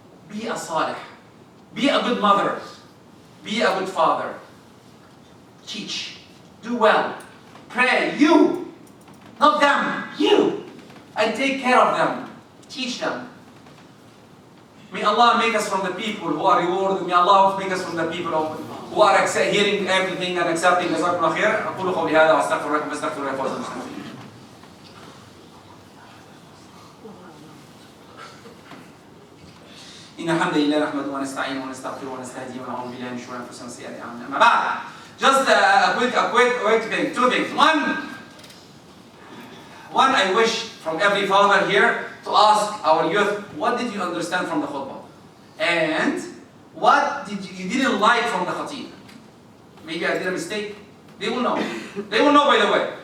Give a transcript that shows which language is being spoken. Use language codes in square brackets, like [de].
[en] Be a salih. Be a good mother. Be a good father. Teach. Do well. Pray. You. Not them. You. And take care of them. Teach them. May Allah make us from the people who are rewarded. May Allah make us from the people who are hearing everything and accepting. [ar] جزاكم الله خير. أقول قولي هذا وأستغفر لكم واستغفر الله فوز المسلمين. إن الحمد لله نحمده ونستعينه ونستغفره ونستهديه ونعوذ بالله من شرور أنفسنا وسيئات أعمالنا. [en] أما بعد, just a quick thing. Two things. One, I wish from every father here to ask our youth, what did you understand from the khutbah? And what did you didn't like from the khatib? Maybe I did a mistake. They will know. They will know, by the way.